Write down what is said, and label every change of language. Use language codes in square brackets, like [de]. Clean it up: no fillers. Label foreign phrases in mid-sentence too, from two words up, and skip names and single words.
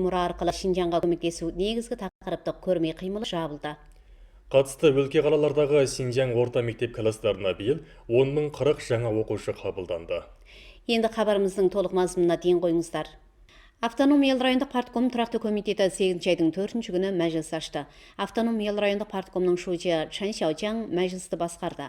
[ky] номуру аркылуу Шинжаңга көмөктесүү негизги такырыптык көрмө кыймылы жабылды. [kk] Қатысты өлке қалалардағы Синьцзян орта мектеп класстарына биыл 10.040 жаңа оқушы қабылданды. Енді хабарымыздың толық мазмұнына дейін қойыңыздар. Автономиялы райондық партком тұрақты комитеті 8 айдың 4 күні мәжіліс ашты. Автономиялы райондық парткомның шудия Чан Шаочаң мәжілісті басқарды.